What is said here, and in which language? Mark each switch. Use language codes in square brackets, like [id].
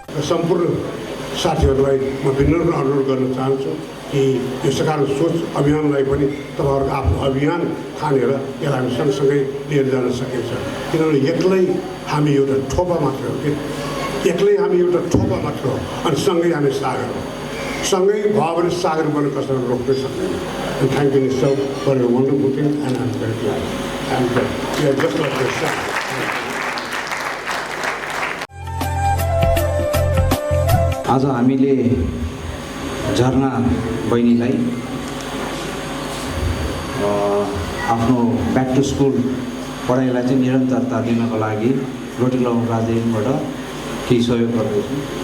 [ne] सम्पूर्ण साथीहरूलाई म विनम्र अनुरोध गर्न चाहन्छु कि यो सकारात्मक सोच अभियानलाई पनि तपाईँहरूको आफ्नो अभियान ठानेर यसलाई हामी सँगसँगै लिएर जान सकिन्छ। किनभने एक्लै हामी एउटा ठोपा मात्र हो कि एक्लै हामी एउटा ठोपा मात्र हो अनि सँगै हामी सागर हो। सँगै भयो भने सागर बन्न कसैले रोक्नै सक्दैन। [en] And thank you so for your wonderful thing and I'm very glad. And we are just like yourself. [ne] आज हामीले झरना बहिनीलाई आफ्नो ब्याक टु स्कुल पढाइलाई चाहिँ निरन्तरता दिनको लागि रोटरी क्लब अफ राजधानीबाट केही सहयोग गर्दैछौँ।